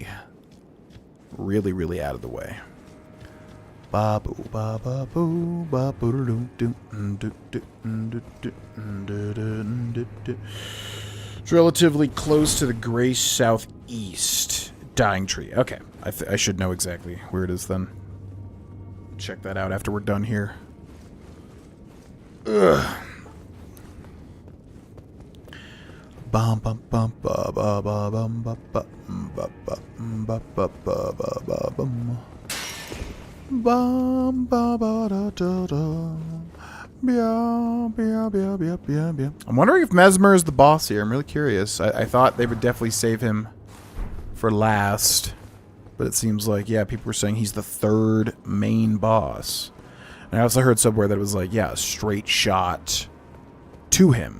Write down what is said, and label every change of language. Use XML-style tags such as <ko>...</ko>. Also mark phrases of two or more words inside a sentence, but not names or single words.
<en>Really, really out of the way. It's relatively close to the gray southeast. Dying tree. Okay. I should know exactly where it is then. Check that out after we're done here. Ugh. Bum bum bum ba ba ba bum ba ba ba ba ba ba ba ba bum. Bum ba ba da da da. I'm wondering if Mesmer is the boss here. I'm really curious. I thought they would definitely save him for last. But it seems like, yeah, people were saying he's the third main boss. And I also heard somewhere that it was like, yeah, a straight shot to him.</en>